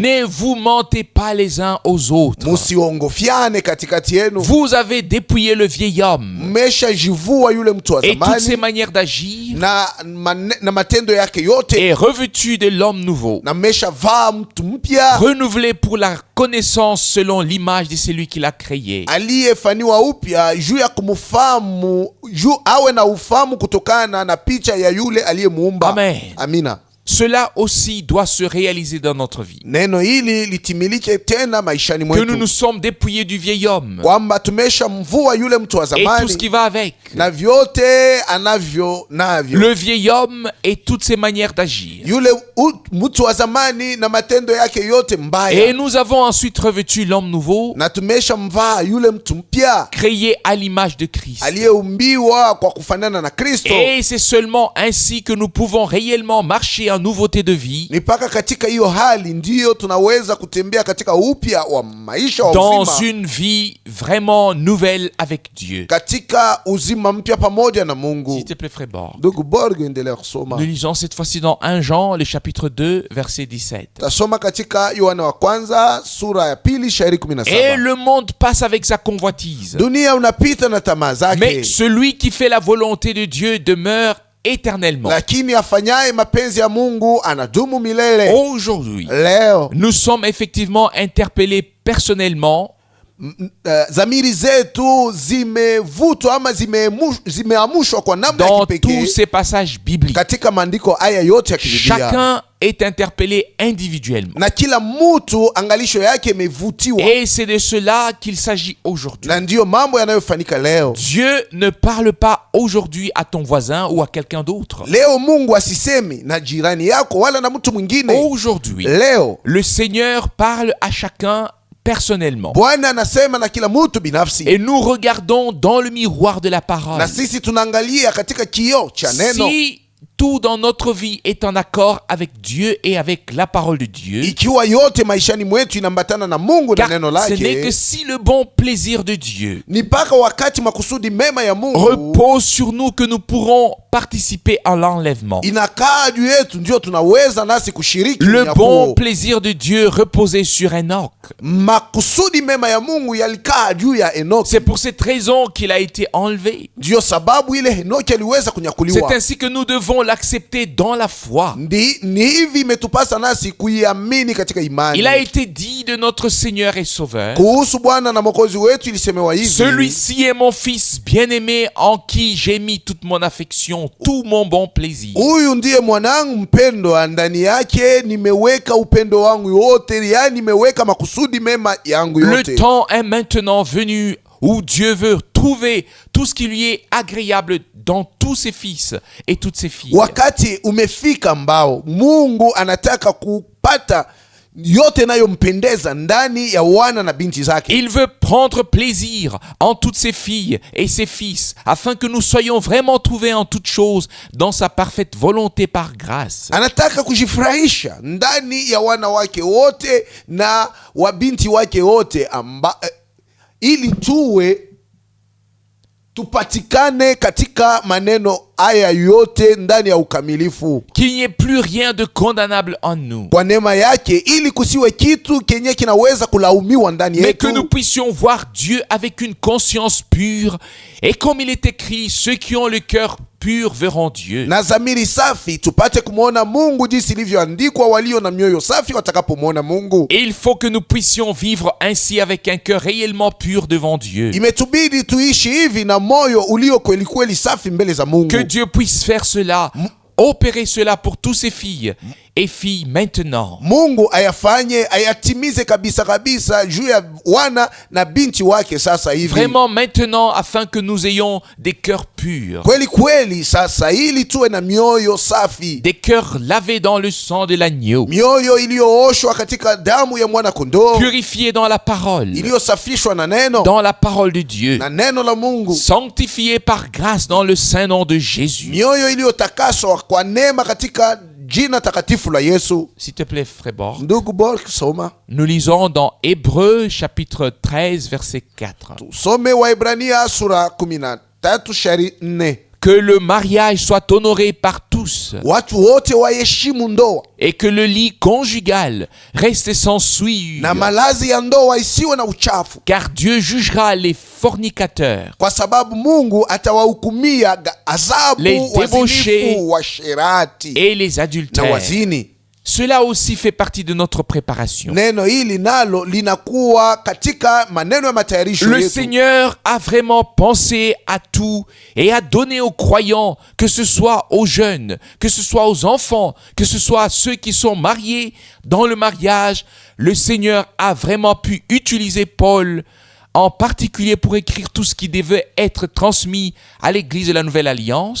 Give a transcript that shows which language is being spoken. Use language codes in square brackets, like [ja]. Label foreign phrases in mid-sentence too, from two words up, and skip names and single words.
[fr] Ne vous mentez pas les uns aux autres. [sw] Musiongofiane katikati yenu. [fr] Vous avez dépouillé le vieil homme [sw] Mmeshajivua yule mtu wa [fr] et toutes ses [sw] zamani [fr] manières d'agir [sw] na matendo yake yote, [fr] et revêtu de l'homme nouveau, [sw] na mmeshavaa mtu mpya [fr] renouvelé pour la connaissance selon l'image de celui qui l'a créé. [sw] aliyefanywa upya juu ya kumfahamu, juu awe na ufahamu kutokana na picha ya yule aliyemuumba. [fr] Amen. [sw] Amina. [fr] cela aussi doit se réaliser dans notre vie. [sw] Neno hili litimilike tena maishani [fr] Que nous [sw] mwetu, [fr] nous sommes dépouillés du vieil homme [sw] kwamba tumeshamvua yule mtu wa [fr] et tout ce [sw] zamani [fr] qui va avec. [sw] na vyote anavyo navyo. [fr] Le vieil homme et toutes ses manières d'agir. [sw] Yule mtu wa zamani na matendo yake yote [fr] Et [sw] mbaya, [fr] nous avons ensuite revêtu l'homme nouveau, [sw] na tumeshamvaa yule mtu mpya [fr] créé à l'image de Christ. [sw] aliyeumbiwa kwa kufanana na Kristo. [fr] Et c'est seulement ainsi que nous pouvons réellement marcher en nouveauté de vie, [sw] Ni mpaka katika hiyo hali ndiyo tunaweza kutembea katika upya wa maisha wa [fr] dans [sw] uzima, [fr] une vie vraiment nouvelle avec Dieu. [sw] katika uzima mpya pamoja na Mungu. [fr] S'il te plaît, frère Borg. [sw] Ndugu Borg, endelea kusoma. [fr] Nous lisons cette fois-ci dans 1 Jean, le chapitre 2, verset 17. [sw] Tasoma katika Yohana wa kwanza sura ya pili shairi [fr] Et [sw] 17. [fr] le monde passe avec sa convoitise, [sw] Dunia unapita na tamaa [fr] mais [sw] zake, [fr] celui qui fait la volonté de Dieu demeure éternellement. [sw] lakini afanyaye mapenzi ya Mungu anadumu milele. [fr] Aujourd'hui, [sw] Leo [fr] nous sommes effectivement interpellés personnellement [sw] zamiri zetu zimevutwa ama zimeamushwa kwa namna ya [fr] dans [sw] kipekee [fr] tous ces passages bibliques. [sw] katika maandiko haya yote ya Biblia, [fr] Chacun est interpellé individuellement. [sw] na kila mtu angalisho yake imevutiwa, [fr] Et c'est de cela qu'il s'agit aujourd'hui. [sw] na ndiyo mambo yanayofanyika leo. [fr] Dieu ne parle pas aujourd'hui à ton voisin ou à quelqu'un d'autre. [sw] Leo Mungu asisemi na jirani yako wala na mtu mwingine. [fr] Aujourd'hui, [sw] Leo [fr] le Seigneur parle à chacun personnellement. [sw] Bwana anasema na kila mtu binafsi, [fr] Et nous regardons dans le miroir de la parole. [sw] na sisi tunaangalia katika kioo cha neno. [fr] Si tout dans notre vie est en accord avec Dieu et avec la parole de Dieu, [sw] Ikiwa yote maishani mwetu inambatana na Mungu na [fr] car [sw] neno [fr] ce n'est que [sw] lake, [fr] si le bon plaisir de Dieu [sw] ni mpaka wakati makusudi mema ya Mungu [fr] repose sur nous que nous pourrons participer à l'enlèvement. [sw] inakaa juu yetu, ndio tunaweza nasi kushiriki [fr] Le [sw] unyakuo. [fr] bon plaisir de Dieu reposait sur Enoch. [sw] Makusudi mema ya Mungu yalikaa juu ya Enoki. [fr] C'est pour cette raison qu'il a été enlevé. [sw] Ndio sababu ile Enoki aliweza [fr] C'est [sw] kunyakuliwa. [fr] ainsi que nous devons l'accepter dans la foi. [sw] Ni hivi imetupasa nasi kuiamini katika imani. [fr] Il a été dit de notre Seigneur et Sauveur: [sw] Kuhusu Bwana na Mwokozi wetu ilisemewa hivi: [fr] celui-ci est mon fils bien-aimé en qui j'ai mis toute mon affection, tout mon bon plaisir. [sw] huyu ndiye mwanangu mpendwa, ndani yake nimeweka upendo wangu wote, yani nimeweka makusudi mema yangu [fr] Le [sw] yote. [fr] temps est maintenant venu où Dieu veut trouver tout ce qui lui est agréable dans tous ses fils et toutes ses filles. [sw] Wakati umefika ambao Mungu anataka kupata yote nayompendeza ndani ya wana na binti zake. [fr] Il veut prendre plaisir en toutes ses filles et ses fils, afin que nous soyons vraiment trouvés en toutes choses dans sa parfaite volonté par grâce. [sw] Anataka kujifurahisha ndani ya wana wake wote na wabinti wake wote ili tupatikane katika maneno haya yote ndani ya ukamilifu, [fr] Qu'il n'y ait plus rien de condamnable en nous, [sw] kwa neema yake, ili kusiwe kitu kenye kinaweza kulaumiwa ndani [fr] mais que nous [sw] yetu, [fr] puissions voir Dieu avec une conscience pure. Et comme il est écrit, ceux qui ont le cœur pur verront Dieu. [sw] na dhamiri safi, tupate kumwona Mungu jinsi ilivyoandikwa, walio na mioyo safi watakapomwona Mungu. [fr] Et il faut que nous puissions vivre ainsi avec un cœur réellement pur devant Dieu. [sw] Imetubidi tuishi hivi na moyo ulio kweli kweli safi mbele za Mungu. [fr] Que Dieu puisse faire cela, opérer cela pour tous ses filles et filles maintenant. [sw] Mungu ayafanye, ayatimize kabisa kabisa juu ya wana na binti wake sasa hivi. [fr] Vraiment maintenant, afin que nous ayons des cœurs purs, [sw] Kweli kweli sasa, ili tuwe na mioyo safi, [fr] des cœurs lavés dans le sang de l'agneau, [sw] mioyo iliyooshwa katika damu ya mwana kondoo, [fr] purifiés dans la parole, [sw] iliyosafishwa na neno, [fr] dans la parole de Dieu, [sw] na neno la Mungu, [fr] sanctifiés par grâce dans le saint nom de Jésus. [sw] mioyo iliyotakaswa kwa neema katika jina takatifu la Yesu. [fr] S'il te plaît, frère Borg. [sw] Ndugu Borg, soma. [fr] Nous lisons dans Hébreux chapitre 13 verset 4. [sw] Some Waebrania sura 13 shairi 4. [fr] Que le mariage soit honoré par tous [sw] Watu wote waheshimu ndoa, [fr] et que le lit conjugal reste sans souillure, [sw] na malazi ya ndoa isiwe na uchafu, [fr] car Dieu jugera les fornicateurs, [sw] kwa sababu Mungu atawahukumia adhabu [fr] Les débauchés [sw] wazinifu, washerati [fr] et les [sw] na [fr] adultères. [sw] wazini. [fr] Cela aussi fait partie de notre préparation. [sw] Neno hili nalo linakuwa katika maneno ya matayarisho [fr] Le [sw] yetu. [fr] Seigneur a vraiment pensé à tout et a donné aux croyants, que ce soit aux jeunes, que ce soit aux enfants, que ce soit à ceux qui sont mariés dans le mariage. Le Seigneur a vraiment pu utiliser Paul en particulier pour écrire tout ce qui devait être transmis à l'église de la Nouvelle Alliance.